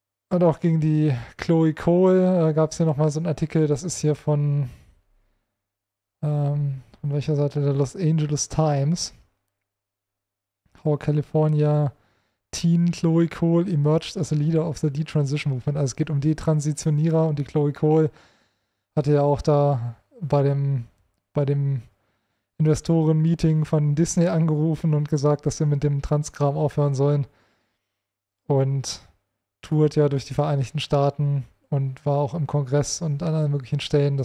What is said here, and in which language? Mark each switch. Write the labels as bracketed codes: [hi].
[de] Und auch gegen die Chloe Cole gab es hier nochmal so einen Artikel, das ist hier von welcher Seite? Der Los Angeles Times. [en] How California Teen Chloe Cole emerged as a leader of the Detransition Movement. [de] Also es geht um Detransitionierer und die Chloe Cole hatte ja auch da bei dem Investoren-Meeting von Disney angerufen und gesagt, dass sie mit dem Transkram aufhören sollen. Und tourt ja durch die Vereinigten Staaten und war auch im Kongress und an allen möglichen Stellen.